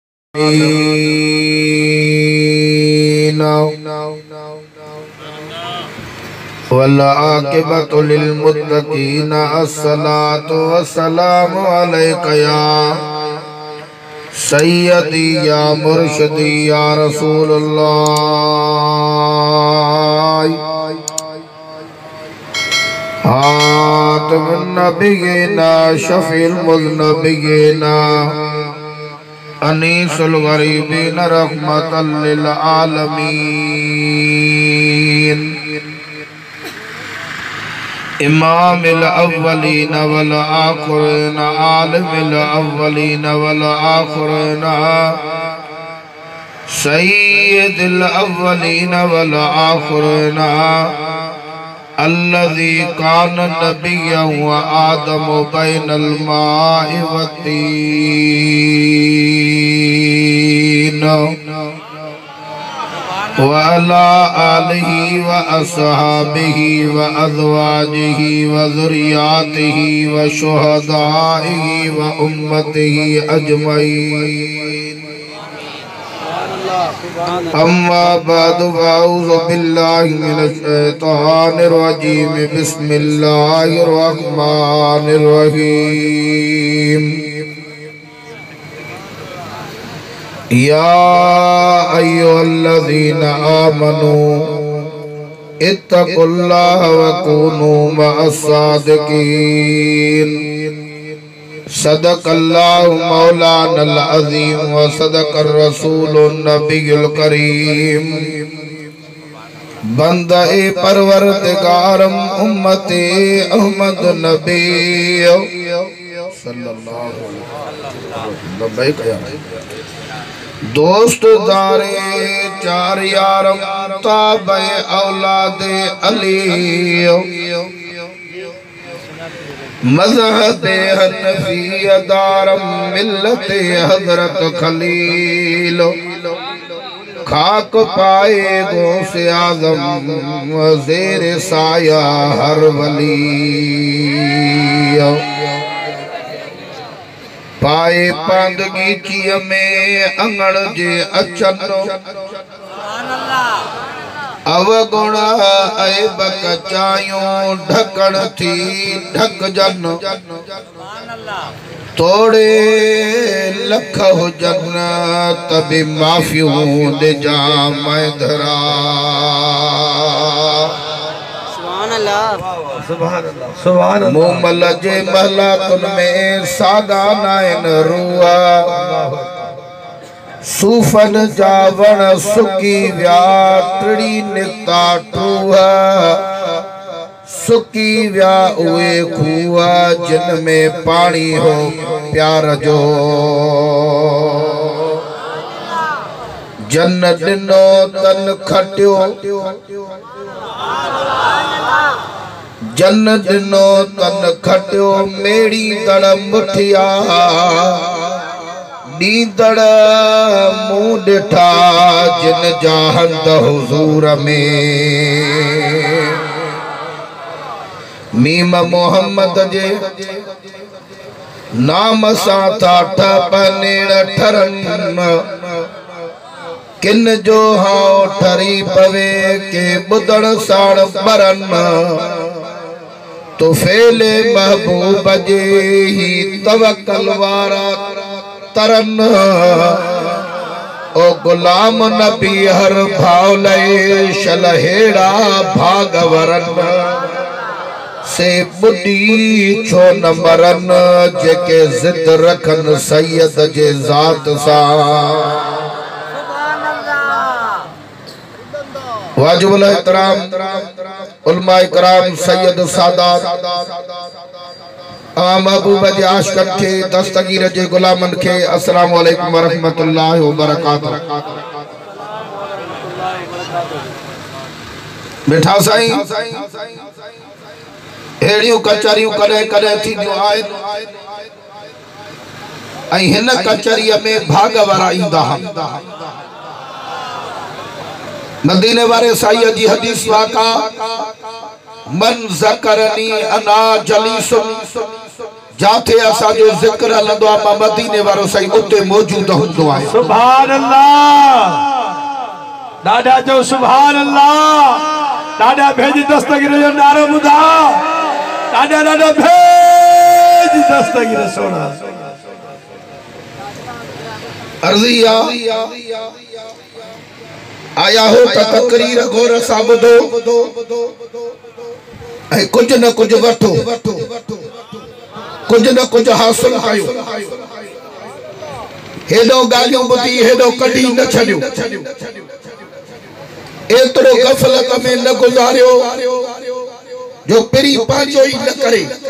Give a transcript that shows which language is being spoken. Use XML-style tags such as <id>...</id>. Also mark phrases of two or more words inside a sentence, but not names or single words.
<ar>والعاقبة للمتقين الصلاة والسلام عليك يا سيدي يا مرشدي يا رسول الله خاتم النبيين شفيع المذنبين أنيس الغريبين رحمة للعالمين إمام الأولين والآخرين عالم الأولين والآخرين سيد الأولين والآخرين الذي كان نبيا وآدم بين الماء والطين وعلى آله وأصحابه وأزواجه وذريته وشهدائه وأمته أجمعين. أما بعد فأعوذ بالله من الشيطان الرجيم بسم الله الرحمن الرحيم. يا أيها الذين آمنوا اتقوا الله وكونوا مع الصادقين. صدق الله مولانا العظيم وصدق الرسول النبي الكريم.</ar> <fa>بندهٔ پروردگارم امت احمد نبی</fa> <ar>صلى الله عليه وسلم.</ar> <fa>دوست دار چار یارم تابع اولاد علی مذهب حنفی دارم ملت حضرت خلیل. خاک پای غوث اعظم زیر سایه هر ولی.</fa> <sd>पाए पांदगी चीअ में अंगण जे अचन अवगुण ऐब कचायूं ढकण थी ढक जन। तोड़े लख हुजन तभी माफ़ियूं दे जा मैं धरा। मोमल जे महलातुन में सादा नाइन रुआ। सूफन जावण सुकी व्या टिड़ी निकता टूहा। सुकी व्या उए खूआ जिन में पानी हो प्यार जो। जन दिनो तन खटियो जन दिनो तन खटियो मेड़ी दड़ मुठिया। नींदड़ मुँह ॾिठा जिन जा हंध हुज़ूर में। मीम मोहम्मद जे नाम सां था ठपनेड़ ठरन। किन जो हाउ ठरी पवे के ॿुधण साण बरन। तो फेले महबूब जे ही तवक्कल वारा तरन। ओ गुलाम नबी हर भाव लए शलहेड़ा भागवरन। से बुढ़ी छो न मरन जेके जिद रखन सैयद जे ज़ात सां। वाजिबुल एहतराम उलमा इकराम सैयद सादात महबूब जे आशिक़न के दस्तगीर जे गुलामन के</sd> <ar>السلام عليكم ورحمة الله وبركاته.</ar> <sd>बेठा साईं एड़ियूं कचरियूं कॾहिं कॾहिं थींदियूं आहिनि ऐं हिन कचरीअ में भाग वारा ईंदा आहिनि। मदीने वारे साईं जी हदीस वाका</sd> <ar>من ذكرني أنا جليس</ar> <sd>जाते असा जो जिक्र हलंदो आहे मां मदीने वारो सही उते मौजूद हूंदो आहे।</sd> <ar>سبحان الله.</ar> <sd>दादा जो</sd> <ar>سبحان الله.</ar> <sd>दादा भेज दस्तगीर जो नारो ॿुधा। दादा दादा भेज दस्तगीर सोना। अर्जिया आया हो त तकरीर गौर सां ॿुधो ऐं कुछ न कुछ वठो, कुछ न कुछ हासिल कयो। हेॾो ॻाल्हियूं ॿुधी हेॾो कढी न छॾियो। एतिरो गफ़लत में न गुज़ारियो जो पिरी पंहिंजो ई न करे।</sd>